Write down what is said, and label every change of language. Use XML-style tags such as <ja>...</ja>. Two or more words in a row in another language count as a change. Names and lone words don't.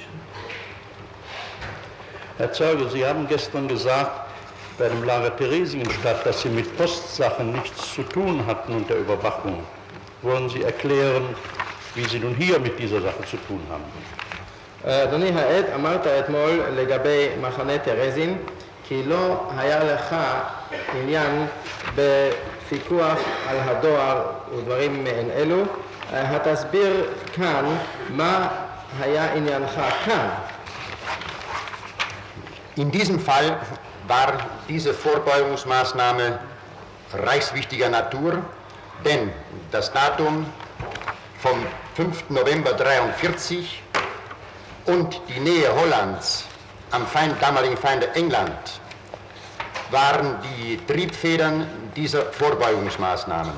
<de>Herr Zeuge, Sie haben gestern gesagt, bei dem Lager Theresienstadt, dass Sie mit Postsachen nichts zu tun hatten und der Überwachung. Wollen Sie erklären, wie Sie nun hier mit dieser Sache zu tun haben?</de> <he>אדוני העד, אמרת אתמול לגבי מחנה תרזין, כי לא היה לך עניין בפיקוח על הדואר ודברים מעין אלו. התסביר כאן מה היה עניינך כאן.</he> <de>In diesem Fall war diese Vorbeugungsmaßnahme reichswichtiger Natur, denn das Datum vom 5. November 1943 und die Nähe Hollands am damaligen Feinde England waren die Triebfedern dieser Vorbeugungsmaßnahmen.</de>